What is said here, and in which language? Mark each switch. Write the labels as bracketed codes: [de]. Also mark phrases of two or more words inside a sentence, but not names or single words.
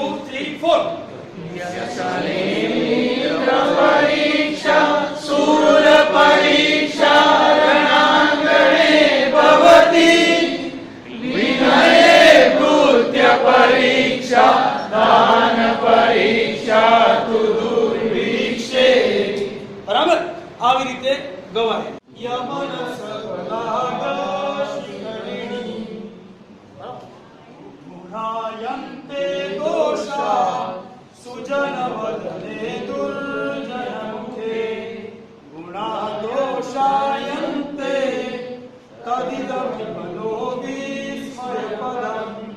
[sa] 3 4 व्यसने मित्र परीक्षा शूर परीक्षा रणांगणे भवति विनये कृत्य परीक्षा दान परीक्षा तु दुर्भिक्षे [gu] બરાબર આવી રીતે ગવાય યમન [sa] સગલાગશિકરિણી ગુણાયન્તે દોષા સુજન વદને દુર્જનમુખે ગુણા દોષાયન્તે તદિદં વિમલો વિસ્મયપદં